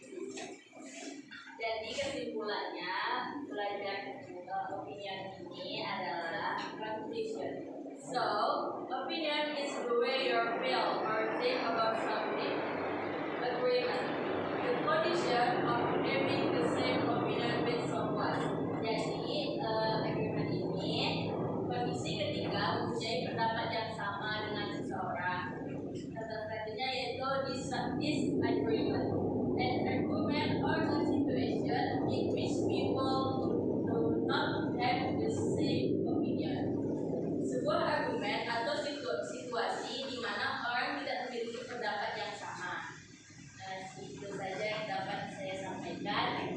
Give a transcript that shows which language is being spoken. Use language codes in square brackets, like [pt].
[id] Jadi kesimpulannya belajar opinion ini adalah conclusion. [en] So, opinion is the way you feel or think about something. Agreement, the condition of having the same opinion with someone. [id] Jadi, agreement ini kondisi ketika mempunyai pendapat yang sama dengan seseorang. Salah satunya yaitu disagreement. [en] An argument or a situation in which people do not have the same opinion. [id] Sebuah argumen atau situasi di mana orang tidak memiliki pendapat yang sama. Nah, itu saja yang dapat saya sampaikan.